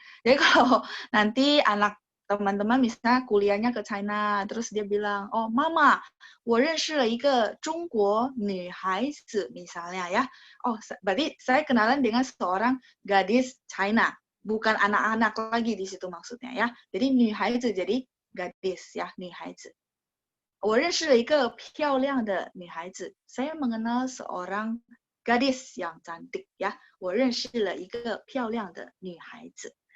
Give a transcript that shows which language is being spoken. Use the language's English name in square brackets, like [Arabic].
[Indonesian] Jadi kalau nanti anak teman-teman misalnya kuliahnya ke China, terus dia bilang, oh mama, [Chinese] 我认识了一个中国女孩子 [Indonesian] misalnya ya. Oh, berarti saya kenalan dengan seorang gadis China, bukan anak-anak lagi di situ maksudnya ya. Jadi [Chinese] 女孩子 [Indonesian] jadi gadis ya, 女孩子. [Chinese] 我认识了一个漂亮的女孩子. [Indonesian] Saya mengenal seorang gadis yang cantik ya. [Chinese] 我认识了一个漂亮的女孩子.